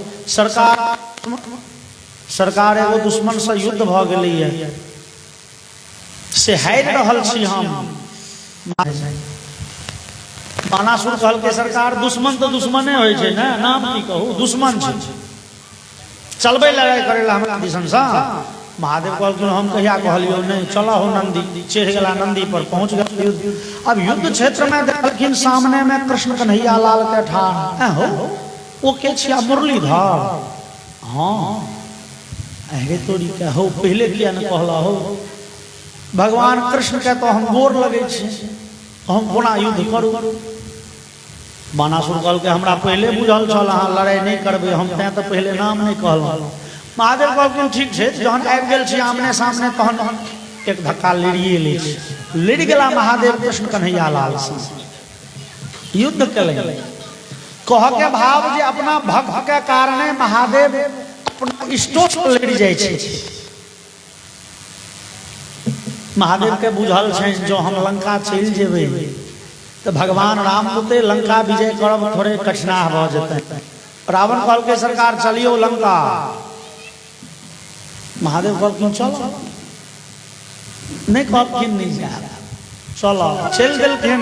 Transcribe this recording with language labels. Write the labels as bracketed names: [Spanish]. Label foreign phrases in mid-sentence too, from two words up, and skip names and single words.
[Maithili] सरकार एगो दुश्मन से युद्ध भ गेलै से हारि रहल छी हम। बानासुर कहल के सरकार, दुश्मन तो दुश्मने होइ छै ना, नाम की कहू, दुश्मन छै, चलबै लड़ाई करे ला हमरा दिसन सा। महादेव कहलखिन हम कहिया कहलियो नहीं, चलो हो नंदी। चढ़ गेला नंदी पर, पहुंच गया युद्ध। अब युद्ध क्षेत्र में देखलखिन सामने में कृष्ण कन्हैया लाल के ठाड़ हो, ओ के छिया मुरलीधर। हाँ अरे तोरी के हो, पहले किया न कहला हो? भगवान कृष्ण के तो हम गोर लगे छी, हम कोना युद्ध करू? बानासुर कहल के हमरा पहले बुझल छल अहाँ लड़ाई नहीं करबे, हम तैं तो पहले नाम नहीं कहलहुँ। महादेव कहलखिन ठीक छै, जहन आबि गेल छी आमने सामने तहन एक धक्का लड़िए ले। लड़ गेला महादेव कृष्ण कन्हैया लाल से, युद्ध केले। कह के भाव जे अपना भक्त के कारणे महादेव अपना इष्टो से लड़ जाय छै। महादेव के बुझल छै जो हम लंका चल जेबै तो भगवान राम पुते लंका विजय करब थोड़े कठिनाह भ जेतै। रावण कहल के सरकार चलियो लंका। महादेव कहलखिन चलो, नहीं कहलखिन नहीं जा, चलो चल देलखिन।